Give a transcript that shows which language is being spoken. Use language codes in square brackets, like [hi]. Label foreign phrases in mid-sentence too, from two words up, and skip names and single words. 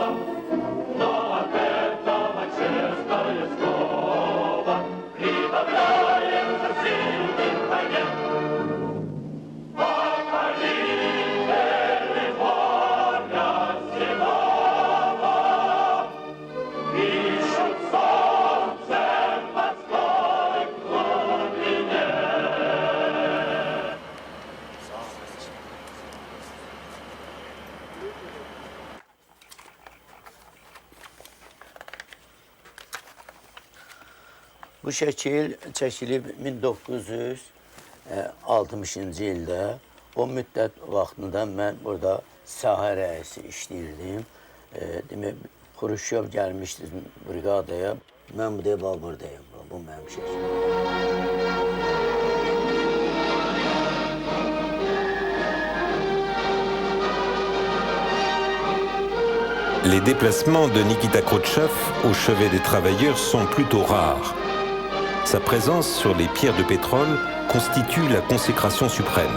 [ru] Но от этого честное слово прибавляется сильным конем. Покорители моря седого ищут солнце в морской глубине. [az] Bu şəkil çəkilib 1960-cı ildə. O müddət vaxtında mən burada sahə rəisi işləyirdim. Demək, Xruşşov gəlmişdi briqadaya. Mən bu buradayım. Bu mənim şəkil. [fr] Les déplacements de Nikita Khrouchtchev au chevet des travailleurs sont plutôt rares. Sa présence sur les pierres de pétrole constitue la consécration suprême.